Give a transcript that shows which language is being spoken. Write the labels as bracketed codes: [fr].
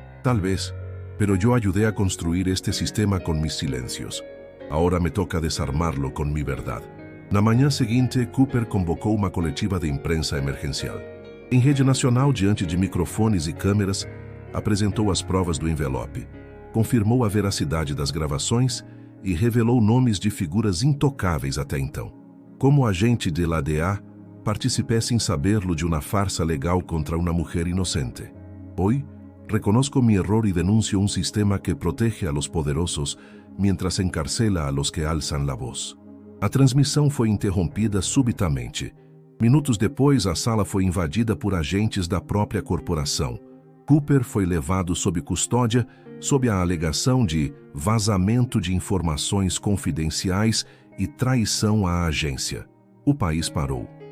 [es] "Tal vez, pero yo ayudé a construir este sistema con mis silencios. Ahora me toca desarmarlo con mi verdad". [pt] Na manhã seguinte, Cooper convocou uma coletiva de imprensa emergencial. Em rede nacional, diante de microfones e câmeras, apresentou as provas do envelope, confirmou a veracidade das gravações e revelou nomes de figuras intocáveis até então. [es] Como agente de la DEA, participé sin saberlo de [pt] uma farsa legal contra uma mulher inocente. [es] Hoy, reconozco mi error y denuncio un sistema que protege a los poderosos mientras encarcela a los que alzan la voz. [pt] A transmissão foi interrompida subitamente. Minutos depois, a sala foi invadida por agentes da própria corporação. Cooper foi levado sob custódia sob a alegação de vazamento de informações confidenciais e traição à agência. O país parou.